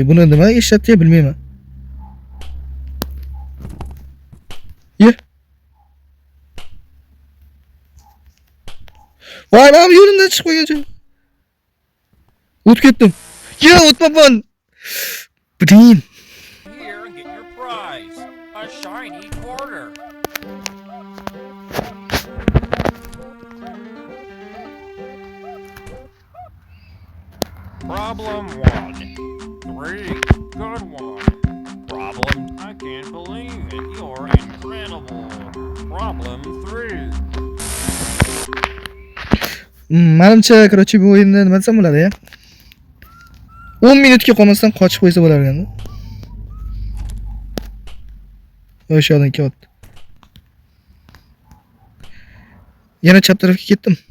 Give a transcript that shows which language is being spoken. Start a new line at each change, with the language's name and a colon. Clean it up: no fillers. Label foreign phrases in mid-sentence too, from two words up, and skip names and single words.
Uzbek: Buni nima ishlatdi bilmayman. Ye. Voy, men yo'limdan chiqib qo'ygancha. O'tib ketdim. Yo, o'tmabman. Blin.
English: Here and get your prize. A shiny quarter. Problem 1. 3. Good one. Problem, I can't believe it. You're incredible. Problem 3.
Uzbek: Menimcha, короче, bu o'yinda nima desam bo'ladi ya? 10 minutga qolmasdan qochib qo'ysa bo'lar ekan. O'sha yoqdan kelyapti. Yana chap tarafga ketdim.